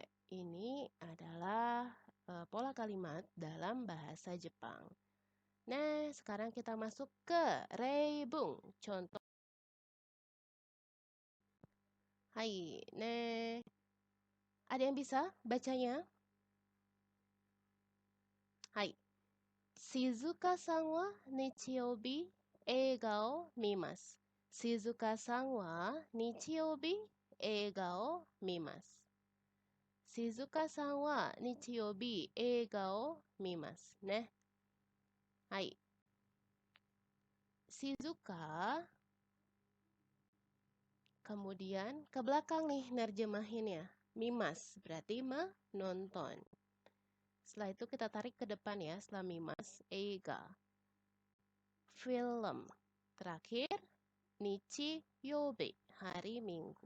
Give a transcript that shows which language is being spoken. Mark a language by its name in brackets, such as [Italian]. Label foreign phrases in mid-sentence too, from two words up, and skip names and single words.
[Indonesian] Ini adalah pola kalimat dalam bahasa Jepang. Nah, sekarang kita masuk ke reibung. Contoh. Hai, ada yang bisa bacanya? Hai. [Japanese] Shizukaさんは日曜日映画を見ます. Shizukaさんは日曜日映画を見ます. Shizukaさんは日曜日映画を見ます. [Indonesian] Hai. Shizuka, kemudian ke belakang nih nerjemahinnya. Mimas berarti menonton. Setelah itu kita tarik ke depan ya, setelah mimas, eiga. Film. Terakhir, nichiyobi, hari Minggu.